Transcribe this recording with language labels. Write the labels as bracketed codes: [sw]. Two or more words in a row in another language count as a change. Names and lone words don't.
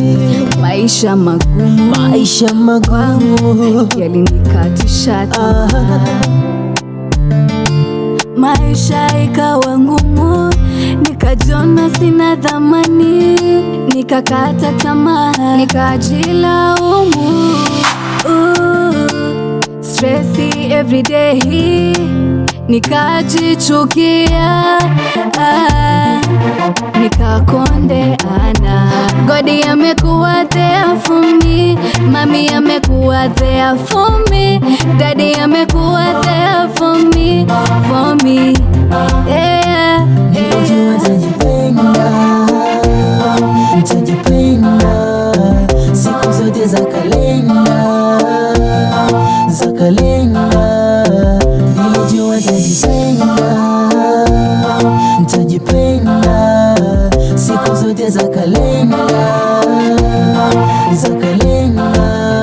[sw] maisha magumu yalinikatisha tamaa. Maisha ikawa ngumu, nikajiona sina thamani, nikakata tamaa, nikajilaumu. [en] Stressy every day, [sw] nikajichukia, nikakondeana. God amekuwa [en] there for me, [sw] mami amekuwa [en] there for me, [sw] daddy amekuwa [en] there for me, [sw] yeah. Nilijua nitajipenda siku zote za kalenda. Nilijua nitajipenda siku zote za kalenda.